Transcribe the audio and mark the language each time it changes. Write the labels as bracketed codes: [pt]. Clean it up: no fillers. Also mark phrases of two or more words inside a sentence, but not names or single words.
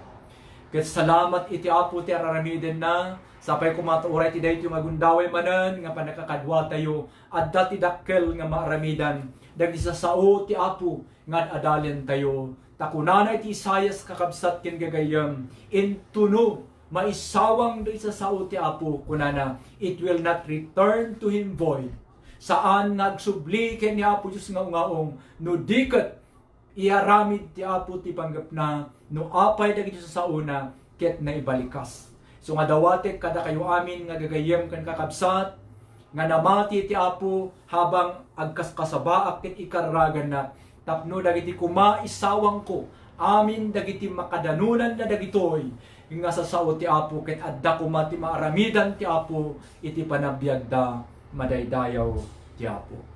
[ilo] Ket salamat iti Apo ti araramiden na sapay kumaturay ti daytoy magundaway manen nga panakakadwa tayo adda ti dakkel nga maaramidan dagiti sao ti Apo nga adalen tayo. Takunana iti Isaias kakabsat ken gagayam intuno maisawang do sa sao ti Apo kunana [en] it will not return to him void. [ilo] Saan nagsubli ken ni Apo Dios nga ungaong no diket iaramid ti Apo ti panggap na no apay dagiti sa sauna ket naibalikas. So nga dawatek kada kayo amin nga gagayem ken kakabsat nga namati ti Apo habang agkaskasabaak ket ikarragan na tapno dagiti kumaisawang ko amin dagiti makadanunan na dagitoy nga sa sao ti Apo ket adda kuma ti maaramidan ti Apo iti panabiyagda madaydayaw ti Apo.